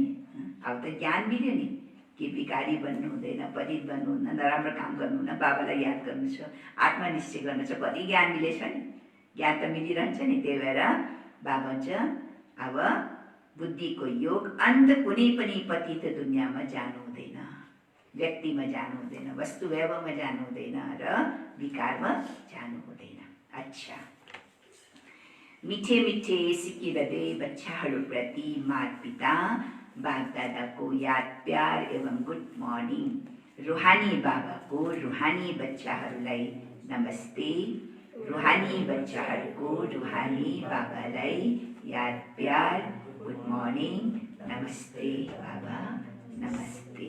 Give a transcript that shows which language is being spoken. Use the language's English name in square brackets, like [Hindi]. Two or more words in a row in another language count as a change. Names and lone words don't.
[Nepali] अब त ज्ञान मिल्यो नि कि विकारी बन्नु हुँदैन, पतित बन्नु हुँदैन, नराम्रो काम गर्नु हुँदैन, बाबालाई याद गर्नु छ, आत्मनिश्चय गर्नु छ, कति ज्ञान मिलेछ नि, ज्ञान त मिलिरहन्छ नि। त्यही भएर बाबा भन्छ, अब बुद्धिको योग, अन्त कुनै पनि पतित दुनियाँमा जानु हुँदैन, व्यक्तिमा जानु हुँदैन, वस्तु व्यवहारमा जानु हुँदैन र विकारमा जानु हुँदैन। अच्छा, मिठे मिठे सिकिरहँदै बच्चाहरूप्रति माता पिता बाप दादाको याद प्यार एवं [English] good morning. [Nepali] रुहानी बाबाको रुहानी बच्चाहरूलाई नमस्ते। रुहानी बच्चाहरूको रुहानी बाबालाई याद प्यार [English] good morning, [Nepali] नमस्ते बाबा, नमस्ते।